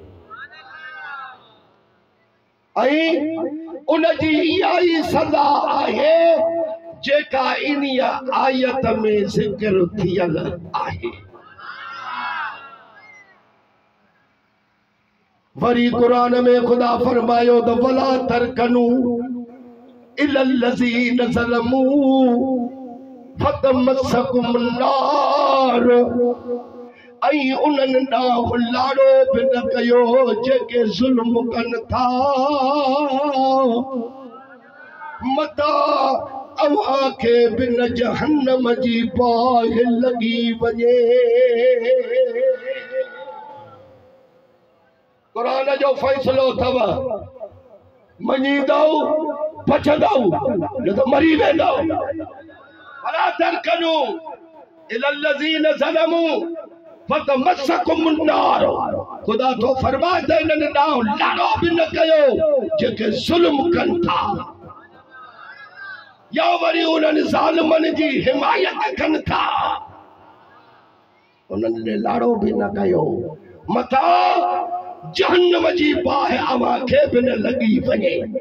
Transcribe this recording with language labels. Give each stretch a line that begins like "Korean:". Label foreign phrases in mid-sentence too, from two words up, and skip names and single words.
Sindhi: ऐं उनजी इहा ई सज़ा आहे जेका इन्हीअ आयत में ज़िक्र थियल आहे। वरी क़ुरान में ख़ुदा फरमायो त
Arabic: ولا تركنوا إلى الذين ظلموا فتمسكم النار.
Sindhi: ऐं उन्हनि ॾांहुं लाड़ो बि न कयो जेके ज़ुल्म कनि था मता अव्हां खे बि न जहन्नम जी बाहि लॻी वञे। क़ुरान जो फ़ैसिलो अथव, मञींदव बचंदव न त मरी वेंदव।
Arabic: ولا تركنوا إلى الذين ظلموا فتمسكم النار.
Sindhi: ख़ुदा तो फरमाए त इन्हनि ॾांहुं लाड़ो बि न कयो जेके ज़ुल्म कनि था या वरी उन्हनि ज़ालिमनि जी हिमायत कनि था उन्हनि ॾे लाड़ो बि न कयो मथां जहन्नम जी बाहि अव्हां खे बि न लॻी वञे।